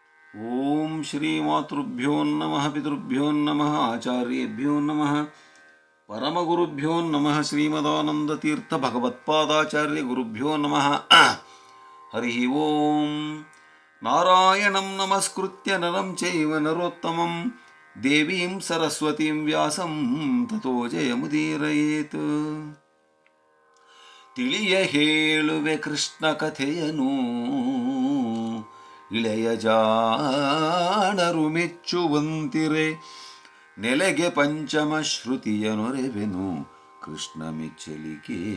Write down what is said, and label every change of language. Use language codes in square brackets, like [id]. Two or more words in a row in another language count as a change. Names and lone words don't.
[sa] ಓಂ ಶ್ರೀಮಾತೃಭ್ಯೋ ನಮಃ ಪಿತೃಭ್ಯೋ ನಮಃ ಆಚಾರ್ಯೇಭ್ಯೋ ನಮಃ ಪರಮಗುರುಭ್ಯೋ ನಮಃ ಶ್ರೀಮದಾನಂದತೀರ್ಥ ಭಗವತ್ಪಾದಾಚಾರ್ಯ ಗುರುಭ್ಯೋ ನಮಃ. ಹರಿ ಓಂ. ನಾರಾಯಣಂ ನಮಸ್ಕೃತ್ಯ ನರಂ ಚೈವ ನರೋತ್ತಮಂ ದೇವೀಂ ಸರಸ್ವತೀಂ ವ್ಯಾಸಂ ತತೋ ಜಯಮುದೀರಯೇತ್. [kn] ತಿಳಿಯ ಹೇಳುವೆ ಕೃಷ್ಣ ಕಥೆಯನು, ಇಳೆಯ ಜಾಣರು ಮೆಚ್ಚುವಂತಿರೆ. ನೆಲೆಗೆ ಪಂಚಮ ಶ್ರುತಿಯ ನೊರೆವೆನು ಕೃಷ್ಣ ಮೆಚ್ಚಲಿಕೆ.